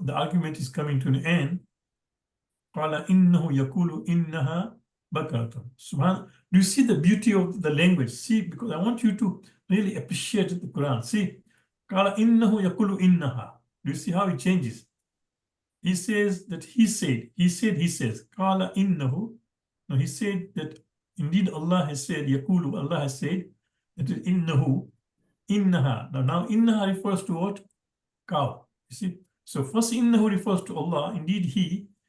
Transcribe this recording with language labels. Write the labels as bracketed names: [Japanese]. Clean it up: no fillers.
[English] The argument is coming to an end. [Arabic] قال إنه يقول إنها بقرة. Subhan. [English] Do you see the beauty of the language? See, because I want you to really appreciate the Quran. [Arabic] See, قال إنه يقول إنها. [English] Do you see how it changes? He says that he says. [Arabic] قال إنه. [English] No, he said that indeed Allah has said, يقول, Allah has said, that is [Arabic] إنه, إنها. [English] Now إنها refers to what? Cow. You see? So first innahu refers to Allah, indeed he.